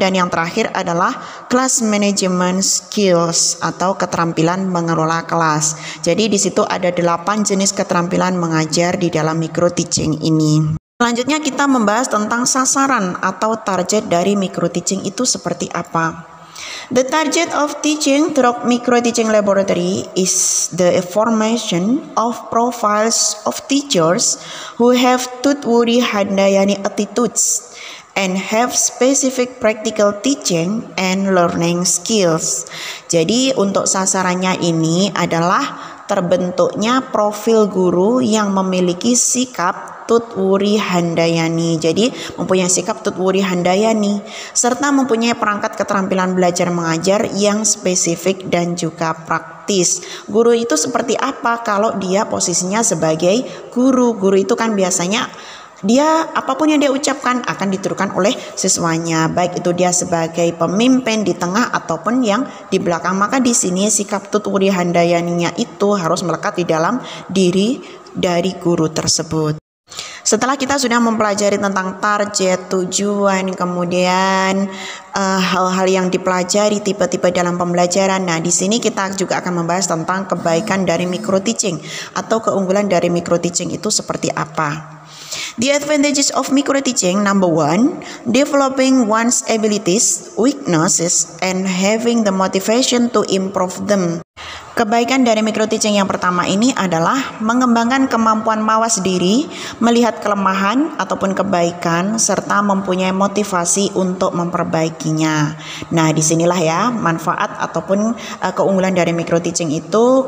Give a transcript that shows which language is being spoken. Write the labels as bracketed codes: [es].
[id] Dan yang terakhir adalah class management skills atau keterampilan mengelola kelas. Jadi di situ ada 8 jenis keterampilan mengajar di dalam micro teaching ini. Selanjutnya kita membahas tentang sasaran atau target dari micro teaching itu seperti apa. [en] The target of teaching through micro teaching laboratory is the formation of profiles of teachers who have Tutwuri Handayani attitudes and have specific practical teaching and learning skills. [id] Jadi untuk sasarannya ini adalah terbentuknya profil guru yang memiliki sikap Tutwuri Handayani. Jadi mempunyai sikap Tutwuri Handayani serta mempunyai perangkat keterampilan belajar mengajar yang spesifik dan juga praktis. Guru itu seperti apa kalau dia posisinya sebagai guru? Guru itu kan biasanya dia apapun yang dia ucapkan akan ditirukan oleh siswanya, baik itu dia sebagai pemimpin di tengah ataupun yang di belakang. Maka di sini sikap Tutwuri Handayaninya itu harus melekat di dalam diri dari guru tersebut. Setelah kita sudah mempelajari tentang target, tujuan, kemudian hal-hal yang dipelajari, tipe-tipe dalam pembelajaran. Nah, di sini kita juga akan membahas tentang kebaikan dari micro teaching atau keunggulan dari micro teaching itu seperti apa. [en] The advantages of micro teaching, number 1, developing one's abilities, weaknesses, and having the motivation to improve them. [id] Kebaikan dari micro teaching yang pertama ini adalah mengembangkan kemampuan mawas diri, melihat kelemahan ataupun kebaikan, serta mempunyai motivasi untuk memperbaikinya. Nah, disinilah ya manfaat ataupun keunggulan dari micro teaching itu.